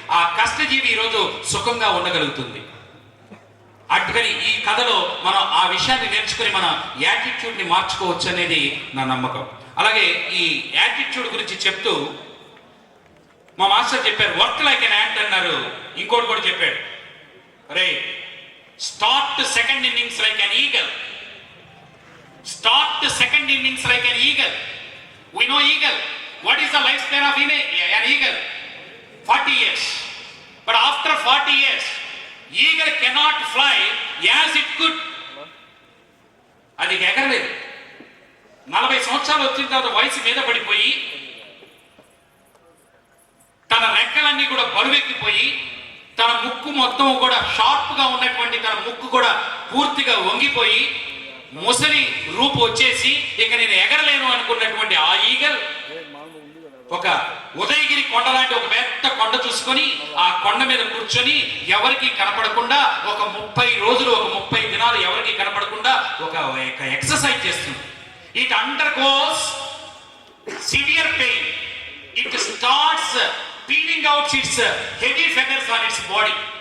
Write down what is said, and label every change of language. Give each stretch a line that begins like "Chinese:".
Telugu: ఆ కష్టజీవి ఈరోజు సుఖంగా ఉండగలుగుతుంది. అటుకని ఈ కథలో మనం ఆ విషయాన్ని నేర్చుకుని మన యాటిట్యూడ్ ని మార్చుకోవచ్చు అనేది నా నమ్మకం. అలాగే ఈ యాటిట్యూడ్ గురించి చెప్తూ మా మాస్టర్ చెప్పారు,
English: work like an ant
Telugu: అన్నారు. ఇంకోటి కూడా చెప్పాడు,
English: Restart second innings like an eagle. Start the second innings like an eagle. We know eagle. What is the lifespan of an eagle? 40 years. But after 40 years eagle cannot fly as it could.
Telugu: అది ఎగరలేదు. 40 సంవత్సరాలు వచ్చిన తర్వాత వయసు మీద పడిపోయి తన రెక్కలన్నీ కూడా బరువెక్కిపోయి తన ముక్కు మొత్తం కూడా షార్ప్ గా ఉన్నటువంటి తన ముక్కు కూడా పూర్తిగా వంగిపోయి ముసలి రూపు వచ్చేసి ఇక నేను ఎగరలేను అనుకున్నటువంటి ఆ ఈగల్ ఒక ఉదయగిరి కొండ లాంటి ఒక పెద్ద కొండ చూసుకొని ఆ కొండ మీద కూర్చొని ఎవరికి కనపడకుండా ఒక 30 రోజులు ఒక 30 దినాలు ఎవరికి కనపడకుండా ఒక ఎక్సర్సైజ్ చేస్తుంది.
English: It undergoes severe pain. It starts peeling out its heavy feathers on its body.